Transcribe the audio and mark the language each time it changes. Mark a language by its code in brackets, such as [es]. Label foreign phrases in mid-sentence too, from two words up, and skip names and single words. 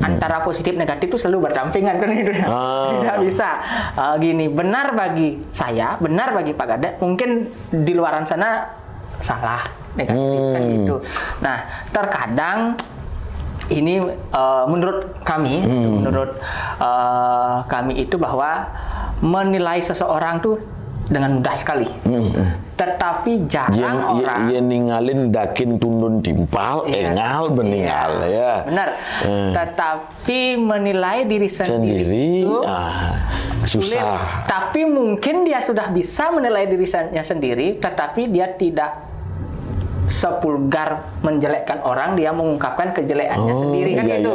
[id] Antara positif negatif itu selalu berdampingan kan gitu ya. Tidak bisa gini, benar bagi saya, benar bagi Pak Kadek, mungkin di luaran sana salah, negatif kan gitu. Nah, terkadang ini menurut kami, itu bahwa menilai seseorang tuh dengan mudah sekali. Tetapi jarang orang [ban] ninggalin dakin tundun timpal, engal beningal ya. [id] Benar. Tetapi menilai diri sendiri itu susah. Sulit. Tapi mungkin dia sudah bisa menilai dirinya sendiri, tetapi dia tidak sepulgar menjelekkan orang, dia mengungkapkan kejelekannya sendiri kan gitu.